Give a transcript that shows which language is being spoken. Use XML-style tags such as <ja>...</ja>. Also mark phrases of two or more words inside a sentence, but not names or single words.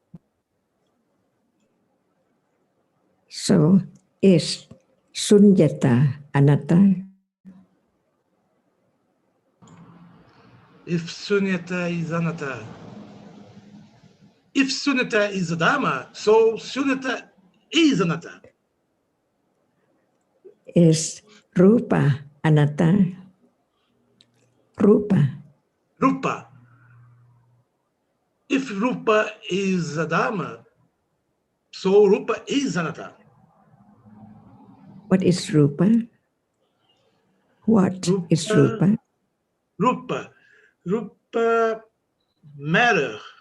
<en>So is sunyata anatta? If sunyata is anatta, if sunyata is a Dhamma, so sunyata is anatta. Is rupa anatta? Rupa. Rupa. If rupa is a Dhamma, so rupa is anatta. What is rupa? What is rupa? Rupa matter.</en>